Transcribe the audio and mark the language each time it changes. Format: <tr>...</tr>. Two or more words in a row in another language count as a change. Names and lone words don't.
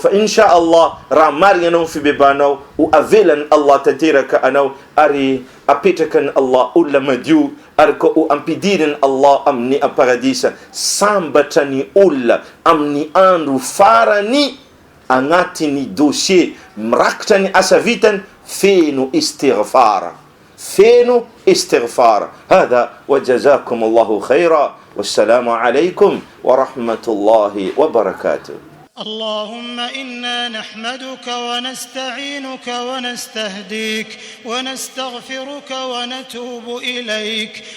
<mg>Fa</mg> <ar>إن شاء الله</ar> <mg>raha marigna anao ny fibebanao, ho avelany Allah tanteraka anao, ary apetrakan Allah olona madio, ary koa ho ampidiriny Allah amin'ny paradisa. Sambatra ny olona amin'ny andro farany agnatiny dossier mirakitra ny asa vitany, feno istighfar.</mg> <ar>هذا وجزاكم الله خيرا، والسلام عليكم ورحمة الله وبركاته. اللهم إنا نحمدك ونستعينك ونستهديك ونستغفرك ونتوب إليك</ar>